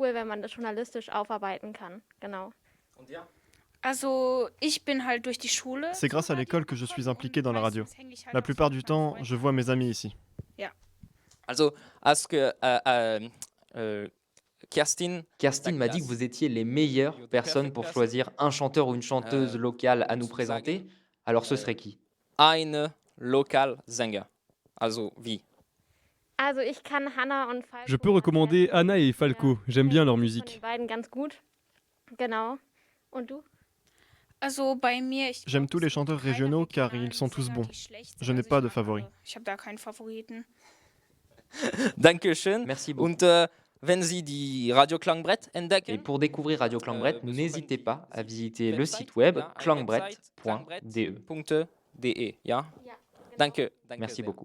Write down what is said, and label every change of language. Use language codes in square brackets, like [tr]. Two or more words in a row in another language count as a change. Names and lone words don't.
[fr] C'est grâce à l'école que je suis impliqué dans la radio. La plupart du temps, je vois mes amis ici. Kerstin m'a dit que vous étiez les meilleures personnes pour choisir un chanteur ou une chanteuse locale à nous présenter. Alors ce serait qui? [de] Eine Lokalsänger. Also wie? [fr] Je peux recommander Anna et Falco. J'aime bien leur musique. [de] Also bei mir, [fr] J'aime tous les chanteurs régionaux car ils sont tous bons. Je n'ai pas de favoris. [de] ich habe da keinen Favoriten. Dankeschön. [fr] Merci beaucoup. [de] Und wenn Sie die Radio Klangbrett entdecken, [fr] et pour découvrir Radio Klangbrett, n'hésitez pas à visiter le site web klangbrett.de. [de] Ja? Danke. [fr] Merci beaucoup.